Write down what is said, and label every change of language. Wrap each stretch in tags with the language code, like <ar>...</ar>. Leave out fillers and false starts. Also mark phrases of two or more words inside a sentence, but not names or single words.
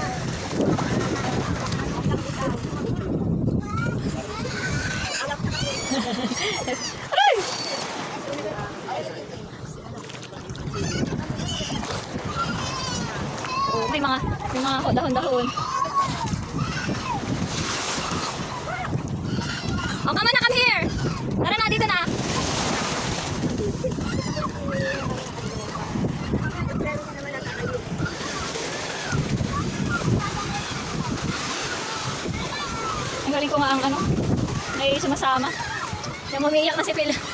<tl>Aray! Oh, may mga dahon-dahon.</tl> <en>Oh, come on na, come here.</en> <tl>Tara na, dito na. Ang galing ko nga ang ano, may sumasama. Umiiyak na si Phil.</tl>